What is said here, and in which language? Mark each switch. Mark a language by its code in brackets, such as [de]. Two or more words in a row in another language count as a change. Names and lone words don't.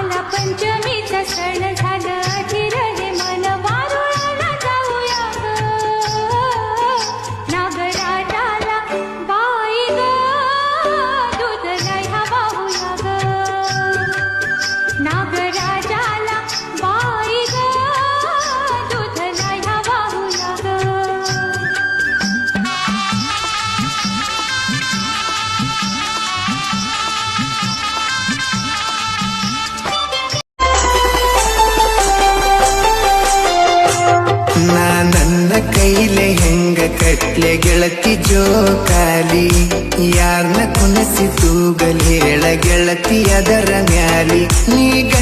[mr] पंचमीचा सण झाला अधीर हे मन वारुळाला जाऊया ग नागराजाला बाई ग दूध न्यायला वाहूया ग नागराजाला बाई ग दूध न्यायला वाहूया ग [kn] ನನ್ನ ಕೈಲೆ ಹೆಂಗ ಕಟ್ಲೆ ಗೆಳತಿ ಜೋಕಾಲಿ ಯಾರ್ನ ಕುನಸಿ ತೂಗಲ್ ಹೇಳ ಗೆಳತಿ ಅದರ ಮ್ಯಾಲಿ ನೀ